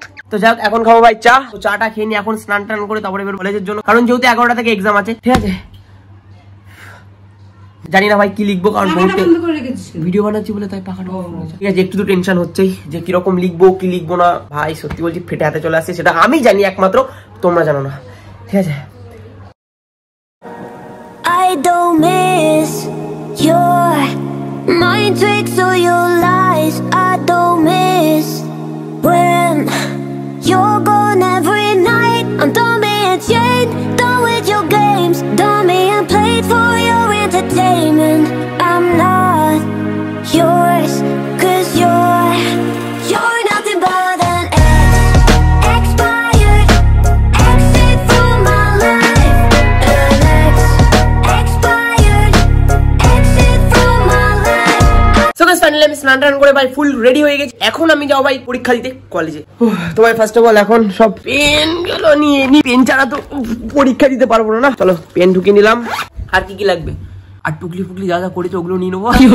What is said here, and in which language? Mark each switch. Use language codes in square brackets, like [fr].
[bn] তো যাক এখন খাবো ভাই চা, তো চাটা খেয়ে নি, এখন স্নান টান করে তারপরে কলেজের জন্য, কারণ যেহেতু 11টা থেকে এক্সাম আছে। ঠিক আছে, জানি না ভাই কি লিখবো, কারণ ভিডিও বানাচ্ছি বলে তাই পাখাটা। ঠিক আছে, একটু তো টেনশন হচ্ছেই যে কিরকম লিখবো কি লিখবো না। ভাই সত্যি বলছি ফেটে হাতে চলে আসছে, সেটা আমি জানি একমাত্র, তোমরা জানো না। ঠিক আছে, [en] I don't miss your mind tricks or your lies. I don't miss when you're gone every night. I'm done being chained, done with your games, done being played for your entertainment. I'm not yours, 'cause you're nothing but an expired exit from my life. An expired exit from my life. So guys, finally [bn] আমি স্নান টান করে ভাই full ready হয়ে গেছি। এখন আমি যাও ভাই পরীক্ষা দিতে কলেজে। তো ভাই ফার্স্ট অফ অল এখন সব পেন গুলো নিয়ে নি, পেন ছাড়া তো পরীক্ষা দিতে পারবো না। চলো পেন ঢুকিয়ে নিলাম, আর কি কি লাগবে, আর টুকলি ফুকলি যা যা করেছে ওগুলো নিয়ে নেবো।